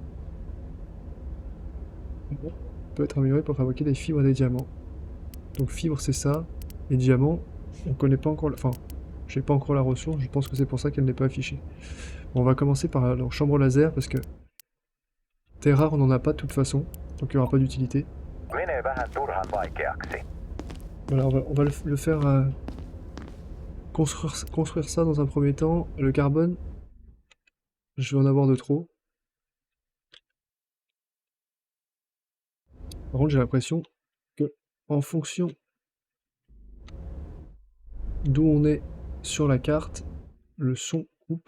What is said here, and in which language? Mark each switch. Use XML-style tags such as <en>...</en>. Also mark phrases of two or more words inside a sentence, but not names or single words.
<fr>Bon, peut être amélioré pour fabriquer des fibres et des diamants. Donc fibres, c'est ça. Et diamants, on connaît pas encore... Enfin, j'ai pas encore la ressource, je pense que c'est pour ça qu'elle n'est pas affichée. Bon, on va commencer par la chambre laser, parce que terre rare, on n'en a pas de toute façon, donc il n'y aura pas d'utilité.</fr> <fi>Menee vähän turhan vaikeaksi.</fi> <fr>Voilà, on va le faire... construire ça dans un premier temps. Le carbone, je vais en avoir de trop. Par contre, j'ai l'impression que, en fonction d'où on est sur la carte, le son coupe.</fr>